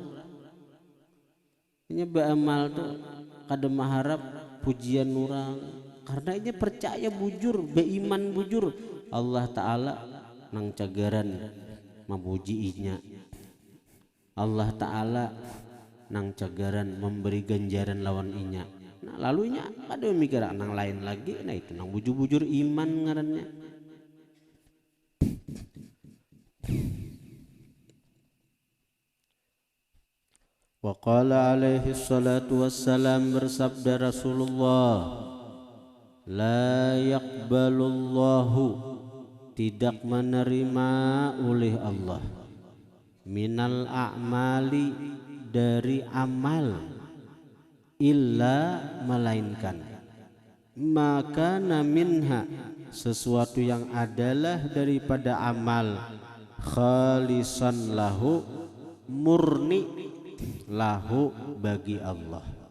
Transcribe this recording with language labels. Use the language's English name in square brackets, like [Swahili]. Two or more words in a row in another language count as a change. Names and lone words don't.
[Banjar] Nya beramal tuh kada mengharap pujian orang, karena ini percaya bujur, beriman bujur Allah Ta'ala nang cagaran memujiinya. Allah Ta'ala nang cagaran memberi ganjaran lawan inya. Nah lalunya ada mikir nang lain lagi, nah itu nang bujur-bujur iman ngarannya. [Arabic] وقال عليه الصلاة والسلام, [Banjar] bersabda Rasulullah, [Arabic] لا يقبل الله, [Banjar] tidak menerima oleh Allah, [Arabic] من الأعمال, [Banjar] dari amal, illa, melainkan, [Arabic] ما كان منها, [Banjar] sesuatu yang adalah daripada amal, [Arabic] خالصا له, [Banjar] murni lahu bagi Allah,